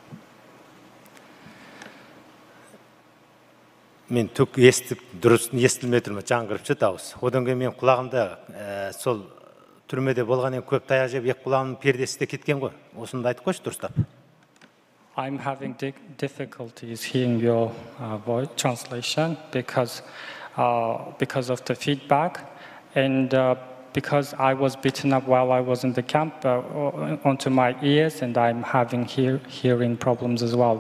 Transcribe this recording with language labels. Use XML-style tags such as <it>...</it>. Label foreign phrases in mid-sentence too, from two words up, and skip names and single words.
<kk>Мен түк естіп, дұрысын естілмей тұрмын, жаңғырып шы дауыс. Одан кейін мен құлағымда сол түрмеде болғаннен көп таяқ жеп, екі құлағымның пердесі де кеткен ғой. Осында айтып қойшы дұрыстап.</kk> <en>I'm having difficulties hearing your voice translation because of the feedback and because I was beaten up while I was in the camp onto my ears and I'm having hearing problems as well.</en>